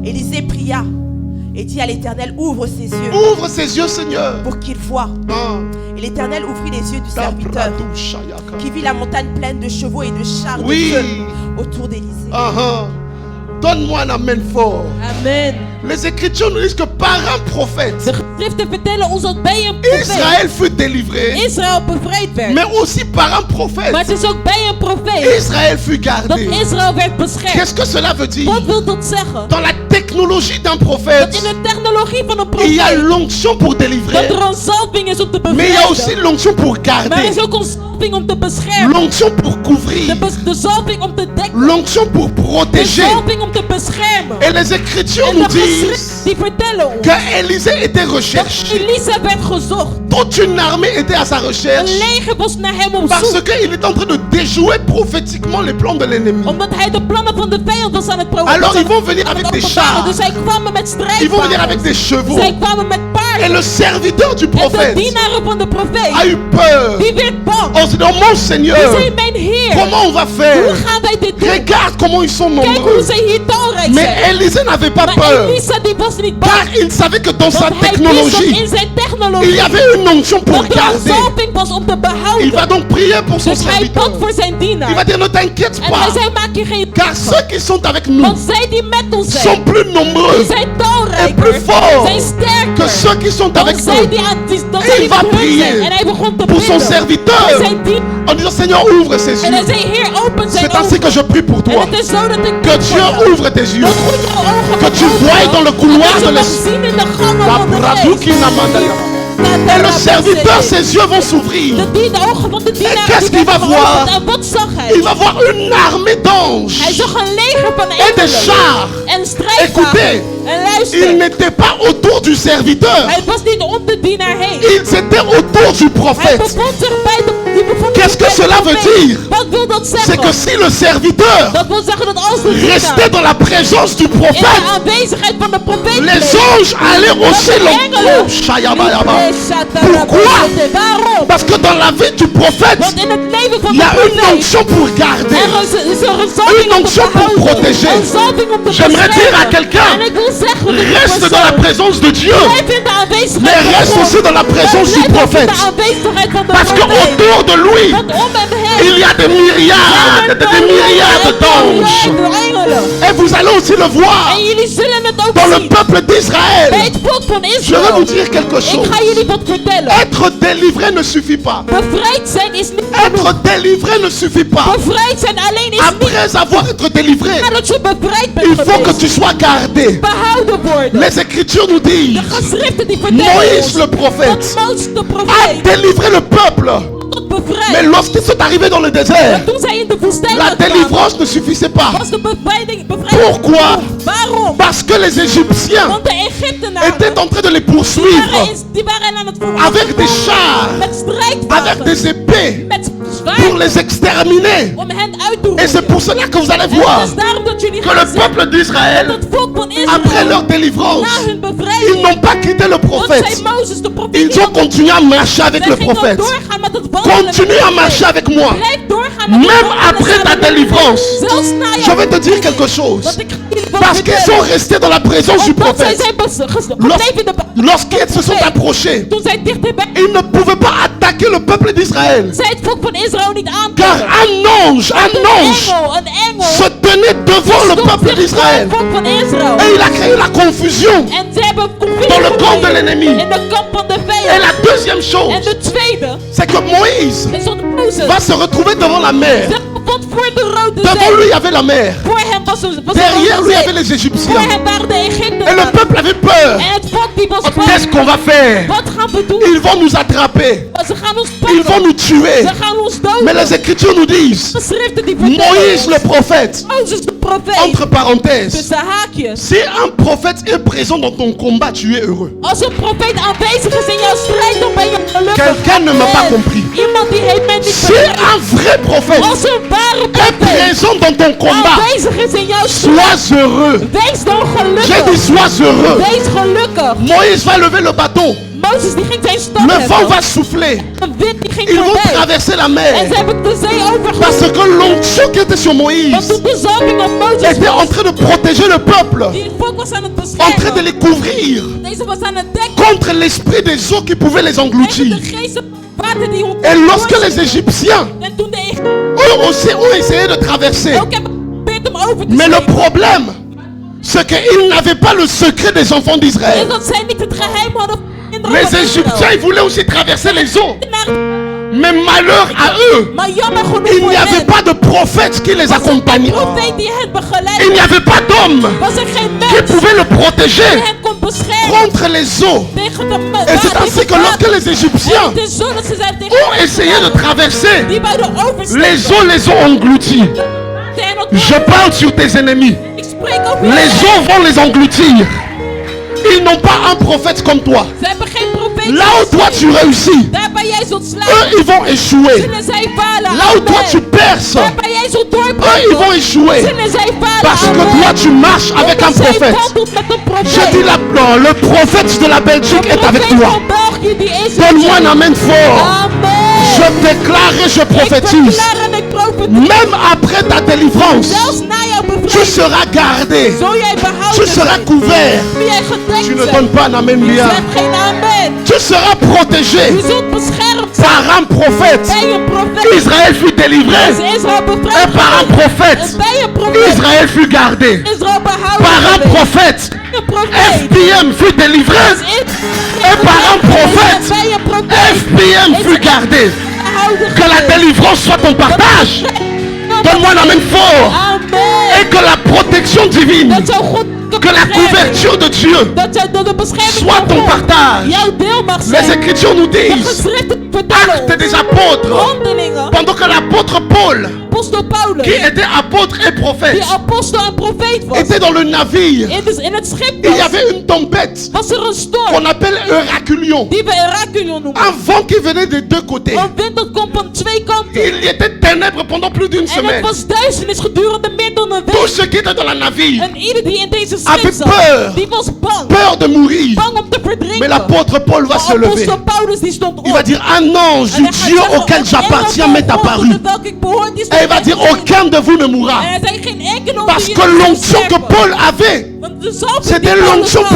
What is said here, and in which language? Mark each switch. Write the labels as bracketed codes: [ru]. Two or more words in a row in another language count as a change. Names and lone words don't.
[fr] Élisée pria et dit à l'Éternel: Ouvre ses yeux Ouvre ses yeux, Seigneur. pour qu'il voie. Ah. Et l'Éternel ouvrit les yeux du serviteur, Tabrado Shayaka. qui vit la montagne pleine de chevaux et de chars Oui. de feu autour d'Élisée. Ah, ah. Donne-moi un amen fort. Amen. Les Écritures nous disent que par un prophète, [nl] De geschriften vertellen ons dat bij een profeet [fr] Israël fut délivré, [nl] Israël bevrijd werd. [fr] mais aussi par un prophète, [nl] Maar het is ook bij een profeet [fr] Israël fut [nl] dat [fr] gardé. [nl] Israël werd beschermd. [fr] Qu'est-ce que cela veut dire? [nl] Wat wil dat zeggen? [fr] Dans la technologie d'un [nl] Dat [fr] prophète, [nl] in de technologie van een [fr] il y a [nl] profeet [fr] l'onction pour délivrer, [nl] dat er een zalving is om te [fr] mais il y a aussi [nl] bevrijden. [fr] l'onction pour [nl] Maar er [fr] garder, [nl] is ook een zalving om te beschermen. [fr] l'onction pour couvrir, [nl] De zalving om te dekken. [fr] l'onction pour [nl] De [fr] protéger. [nl] zalving om te beschermen. [fr] Et les Écritures [nl] En [fr] nous [nl] de [fr] disent [nl] geschriften die vertellen ons [fr] que Élisée était [nl] dat [fr] recherché. [nl] Elisa werd gezocht. [fr] Toute une armée était à sa [nl] Een [fr] recherche [nl] leger was naar hem op [fr] parce [nl] zoek. [fr] qu'il est en train de déjouer prophétiquement les plans de l'ennemi. [nl] Omdat hij de plannen van de vijand was aan het [fr] Alors ils vont venir [nl] aan het avec des openbaren. [fr] chars. [nl] Dus zij kwamen met [fr] Ils vont venir avec des [nl] strijdwagens. [fr] chevaux. [nl] Zij kwamen met [fr] Et [nl] paarden. [fr] le serviteur du [nl] En de [fr] prophète [nl] dienaren van de [fr] a [nl] profeet, [fr] eu peur. [nl] die werd bang. [fr] On se dit, oh mon [nl] Die [fr] Seigneur, [nl] zei: mijn Heer, [fr] comment on va [nl] hoe [fr] faire? [nl] gaan wij dit doen? [fr] Regarde comment ils sont [nl] Kijk hoe [fr] nombreux. [nl] zij hier talrijk [fr] Mais [nl] zijn. [fr] Élisée n'avait pas [nl] Maar [fr] peur. [nl] Elisa die was niet [fr] Car [nl] bang. [fr] il savait que dans sa [nl] Want hij wist dat [fr] technologie, [nl] in zijn technologie. [fr] Il y avait une onction pour [nl] Dat de [fr] garder. [nl] zalving was om te [fr] Il [nl] behouden. [fr] va donc prier pour son [nl] Dus hij [fr] serviteur. [nl] bad voor zijn [fr] Il [nl] dienaar. [fr] va dire, ne t'inquiète [nl] En [fr] pas, [nl] hij zei, maak je geen [fr] car ceux qui sont avec nous [nl] want zij die met ons [fr] sont [nl] zijn, [fr] plus [nl] die [fr] nombreux [nl] zijn [fr] et [nl] talrijker, [fr] plus forts [nl] zijn sterker [fr] que ceux qui sont [nl] dan [fr] avec [nl] zij [fr] nous. [nl] die aan dan [fr] Et [nl] zij [fr] il [nl] die [fr] va [nl] met hun [fr] prier [nl] zijn. En hij begon te [fr] pour son [nl] bidden [fr] serviteur [nl] voor zijn dienaar. [fr] en disant, Seigneur, ouvre ses [nl] En hij [fr] yeux. [nl] zei, Heer, open zijn [fr] C'est ainsi [nl] ogen. [fr] que je prie pour [nl] En [fr] toi. [nl] het is zo dat ik [fr] Que [nl] bid voor [fr] Dieu [nl] jou. [fr] ouvre tes yeux. [nl] Dat God jouw ogen [fr] Que tu [nl] mag [fr] voies [nl] openen. [fr] dans le couloir [nl] En dat [fr] de [nl] je mag [fr] l'esprit. [nl] zien in de gangen [fr] La [nl] van de braduki geest. namandaya. [fr] Et le serviteur, ses yeux vont s'ouvrir. [nl] De ogen van de dienaar [fr] qu'est-ce [nl] die [fr] qu'il va [nl] werden [fr] voir? [nl] geopend. En wat zag hij? [fr] Il va voir une armée [nl] Hij [fr] d'anges [nl] zag een leger van [fr] et des [nl] engelen [fr] chars. [nl] en [fr] Écoutez, [nl] strijdwagens. En luister, [fr] ils n'étaient pas autour du serviteur. [nl] hij was niet om de dienaar heen. [fr] Ils étaient autour du [nl] Hij [fr] prophète. [nl] bevond zich bij de [fr] Qu'est-ce que cela veut dire? [nl] Wat wil dat [fr] C'est [nl] zeggen? [fr] que si le serviteur [nl] Dat wil zeggen dat als de [fr] restait [nl] dienaar [fr] dans la présence du [nl] in de [fr] prophète, [nl] aanwezigheid van de profeet [fr] les [nl] bleef, [fr] anges allaient aussi [nl] dat de engelen le Shayabayaba. [fr] Pourquoi? Waarom? Parce que dans la vie du prophète, [nl] Want in het leven van [fr] il y [nl] de [fr] a une [nl] profeet [fr] onction pour garder. [nl] is er een zalving [fr] Une [nl] om te [fr] onction pour [nl] behouden. [fr] protéger. [nl] Een zalving om te [fr] J'aimerais dire à [nl] beschermen. [fr] quelqu'un, [nl] En ik wil zeggen dat die [fr] reste dans la [nl] persoon [fr] présence de Dieu, [nl] blijft in de aanwezigheid [fr] mais [nl] van [fr] reste [nl] God. [fr] aussi dans la présence du [nl] Blijf ook in [fr] prophète. [nl] de aanwezigheid van de [fr] Parce que [nl] profeet. [fr] autour de lui, [nl] Want om hem heen [fr] il y a des myriades, des myriades d'anges. [nl] engelen. [fr] Et vous allez aussi le voir [nl] En jullie zullen het ook [fr] dans le [nl] zien [fr] peuple [nl] bij [fr] d'Israël. [nl] het volk van [fr] Je vais [nl] Israël. [fr] vous dire quelque [nl] Ik [fr] chose. [nl] ga jullie wat vertellen. [fr] Être délivré ne suffit pas. [nl] Bevrijd zijn is niet genoeg. [fr] Être délivré ne suffit pas. [nl] Bevrijd zijn alleen is niet [fr] Après avoir été délivré, [nl] nadat je bevrijd bent [fr] il faut que [nl] geweest. [fr] tu sois gardé. [nl] Behouden worden. [fr] Les Écritures nous [nl] De [fr] disent, [nl] geschriften die vertellen [fr] Moïse [nl] ons [fr] le prophète [nl] dat Mozes de [fr] a [nl] profeet [fr] délivré le peuple. [nl] tot [fr] Mais [nl] bevrijd. [fr] lorsqu'ils sont arrivés dans le désert, [nl] Toen zij in de woestijn [fr] la [nl] kwamen, [fr] délivrance ne suffisait pas. [nl] was de bevrijding [fr] Pourquoi? [nl] Waarom? [fr] Parce que les Égyptiens [nl] Want de Egyptenaren [fr] étaient en train de les poursuivre [nl] die waren aan het [fr] avec des chars, [nl] met [fr] avec [nl] strijdwagens, [fr] des épées [nl] met [fr] pour [nl] zwaarden [fr] les exterminer. [nl] om hen uit te [fr] Et c'est [nl] roeien. [fr] pour cela que vous allez [nl] En [fr] voir [nl] het is daarom dat jullie [fr] que [nl] gaan [fr] le [nl] zien [fr] peuple [nl] dat [fr] d'Israël, [nl] het volk van [fr] après [nl] Israël [fr] leur délivrance, [nl] na hun [fr] ils [nl] bevrijding [fr] n'ont pas quitté le [nl] dat zij [fr] prophète. [nl] Mozes de profeet [fr] Ils ont continué à marcher avec [nl] zij [fr] le [nl] gingen [fr] prophète. [nl] doorgaan met het wandelen met [fr] Continue [nl] de [fr] à [nl] profeet. [fr] marcher avec moi. [nl] Blijf doorgaan met het [fr] Même [nl] wandelen [fr] après ta [nl] samen met de [fr] délivrance, [nl] profeet. Zelfs na [fr] je [nl] jouw [fr] vais te dire [nl] bevrijding. [fr] quelque chose. [nl] Want ik ga jullie wat [fr] Parce qu'ils sont [nl] vertellen. [fr] restés dans la présence du [nl] Omdat zij [fr] prophète. [nl] zijn gebleven in de [fr] Lorsqu'ils se sont approchés, [nl] toen zij dichterbij [fr] ils ne pouvaient pas attaquer le peuple d'Israël. [nl] zij het volk van Israël niet [fr] Car [nl] aankomen. [fr] un ange [nl] Een engel [fr] se tenait devant le [nl] stond [fr] peuple [nl] zich voor [fr] d'Israël. [nl] het volk van Israël. [fr] Et il a créé la confusion. [nl] En ze hebben confusie [fr] Dans le camp de [nl] gecreëerd [fr] l'ennemi. [nl] in de kamp van de [fr] Et [nl] vijand. [fr] la deuxième [nl] En [fr] chose, [nl] de tweede [fr] c'est que Moïse [nl] is dat Mozes [fr] va se retrouver devant la mer. [nl] zich bevond voor de Rode [fr] Devant lui, [nl] Zee. [fr] il y avait la mer. [nl] Voor hem was er [fr] Derrière lui, il y avait les [nl] Voor [fr] Égyptiens. [nl] hem waren de [fr] Et le [nl] Egyptenaren. [fr] peuple avait peur. [nl] En het volk die was [fr] Qu'est-ce [nl] bang. [fr] qu'on va faire? [nl] Wat gaan we doen? [fr] Ils vont nous attraper. [nl] Ze gaan ons [fr] Ils vont [nl] pakken. [fr] nous tuer. [nl] Ze gaan ons [fr] Mais [nl] doden. [fr] les Écritures nous disent, [nl] De schriften die vertellen [fr] Moïse le [nl] ons. [fr] prophète, [nl] Mozes de profeet. [fr] entre parenthèses, [nl] Tussen haakjes. [fr] si un prophète est présent dans ton combat, tu es heureux. [nl] Als een profeet aanwezig is in jouw strijd, dan ben je gelukkig. [fr] Quelqu'un ne m'a pas Amen. compris. [nl] Iemand die heeft mij niet [fr] Si [nl] begrepen. [fr] un vrai prophète [nl] Als een ware [fr] est [nl] profeet [fr] présent dans ton combat, [nl] aanwezig is in jouw strijd, [fr] sois heureux. [nl] wees dan [fr] J'ai dit [nl] gelukkig. [fr] sois heureux. [nl] Wees gelukkig. [fr] Moïse va lever le bateau. [nl] Mozes die ging zijn stad [fr] Le vent [nl] hebben. [fr] va souffler. [nl] De wind die ging [fr] Ils vont [nl] voorbij. [fr] traverser la [nl] En [fr] mer. [nl] ze hebben de zee overgegaan. [fr] Parce que l'onction qui était sur [nl] Want [fr] Moïse [nl] toen de zalving op Mozes [fr] était en [nl] was, [fr] train de protéger le peuple, [nl] die het volk was aan het [fr] en train de [nl] beschermen. [fr] les couvrir [nl] Deze was aan het dekken. [fr] contre l'esprit des eaux qui pouvaient les [nl] Tegen [fr] engloutir. [nl] de geesten water die [fr] Et lorsque les Égyptiens [nl] En toen de Egyptenaren [fr] eux aussi ont essayé de traverser, [nl] ook hebben geprobeerd om over te [fr] mais le [nl] steken, [fr] problème, c'est qu'ils n'avaient pas le secret des enfants [nl] is [fr] d'Israël. [nl] dat zij niet het geheim hadden van de kinderen [fr] Les [nl] van Israël. [fr] Égyptiens, ils voulaient aussi traverser les eaux. [nl] Maar- [fr] Mais malheur à eux, [nl] Maar jammer genoeg [fr] il [nl] voor [fr] n'y avait [nl] hen, [fr] pas de prophète qui les [nl] was er geen [fr] accompagnait. [nl] profeet die hen [fr] Il [nl] begeleidde. [fr] n'y avait pas d'homme [nl] Was er geen [fr] qui [nl] mens [fr] pouvait le [nl] die [fr] protéger [nl] hen kon beschermen [fr] contre les eaux. [nl] tegen de [fr] Et c'est ainsi que lorsque les Égyptiens [nl] Het is zo dat ze zijn tegen [fr] ont essayé de traverser, [nl] die bij de oversteken. [fr] les eaux les ont engloutis. [nl] Tegen het [fr] Je parle sur tes ennemis. [nl] Ik spreek over [fr] Les [nl] hen. [fr] eaux vont les engloutir. Ils n'ont pas un prophète comme toi. [nl] Ze hebben geen profeet. [fr] Là où toi tu réussis, [nl] Daar waar jij zult [fr] eux [nl] slaan, [fr] ils vont échouer. [nl] zullen zij falen. [fr] Là où toi Amen. tu perces, [nl] Daar waar jij zult [fr] eux ils vont [nl] doorbreken, [fr] échouer. [nl] zullen zij falen. [fr] Parce que Amen. toi tu marches avec un [nl] Omdat zij [fr] prophète. [nl] wandelt met een profeet. [fr] Je dis non, le prophète de la Belgique est avec [nl] Profeet [fr] toi. [nl] van België die is met [fr] Donne-moi un [nl] jou. [fr] amen fort. Amen. Je déclare et je [nl] Ik [fr] prophétise. [nl] verklaar en ik profeteer. [fr] Même après ta délivrance, [nl] Zelfs na jouw [fr] tu [nl] bevrijding [fr] seras gardé. [nl] zul jij [fr] Tu [nl] behouden [fr] seras [nl] zijn. [fr] couvert. [nl] Zul jij gedekt [fr] Tu ne [nl] zijn. [fr] donnes pas un amen [nl] Je [fr] bien. [nl] zegt geen amen. [fr] Tu Tu seras protégé [nl] Je zult beschermd zijn [fr] par un prophète. [nl] bij een profeet. [fr] Israël fut délivré. [nl] Als Israël [fr] Et [nl] bevrijd [fr] par un [nl] werd. [fr] prophète, [nl] En bij een profeet. [fr] Israël fut gardé. [nl] Israël behouden [fr] Par un [nl] werd. [fr] prophète, [nl] Een profeet. [fr] FBM fut délivré. Et par un prophète, [nl] bij een profeet. [fr] FBM fut gardé. [nl] Behouden [fr] Que la [nl] werd. [fr] délivrance soit ton partage. Donne-moi un amen fort. Amen. Et que la protection divine, [nl] Dat jouw God [fr] que la couverture de Dieu [nl] dat de bescherming [fr] soit [nl] van [fr] ton [nl] God [fr] partage. [nl] jouw deel mag [fr] Les [nl] zijn. [fr] Écritures nous [nl] De [fr] disent, [nl] geschriften vertellen [fr] actes [nl] ons. [fr] des apôtres, [nl] Handelingen. [fr] pendant que l'apôtre Paul, [nl] Apostel Paulus. [fr] qui était apôtre et prophète, [nl] Die apostel en profeet was. [fr] était dans le navire, [nl] In het schip [fr] il y [nl] was. [fr] avait une tempête [nl] Was er een storm. [fr] qu'on appelle Euraculion. [nl] Die we Heraculion noemen. [fr] Un vent qui venait des deux côtés. [nl] Een wind dat komt van twee kanten. [fr] Il y était ténèbres pendant plus d'une [nl] En het [fr] semaine. [nl] was duisternis gedurende meer dan een [fr] Tous [nl] week. [fr] ceux qui étaient dans la navire, [nl] En ieder die in deze [fr] Avait [nl] schip zat, [fr] peur. [nl] die was bang. [fr] peur de mourir. [nl] Bang om te verdrinken. [fr] Mais l'apôtre Paul va se [nl] Maar [fr] lever. [nl] apostel Paulus die stond op. [fr] Il va dire, un ange [nl] En [fr] du [nl] hij gaat [fr] Dieu [nl] zeggen, [fr] auquel [nl] een [fr] j'appartiens [nl] engel [fr] m'est [nl] van God [fr] apparu. [nl] onder welke ik behoor, die is [fr] Et il va dire, aucun de vous ne mourra. [nl] En hij zei geen enkele [fr] Parce [nl] die [fr] que [nl] jullie zal [fr] l'onction que [nl] sterven. [fr] Paul avait, [nl] Want de zalving [fr] c'était [nl] die Paulus [fr] l'onction [nl] had,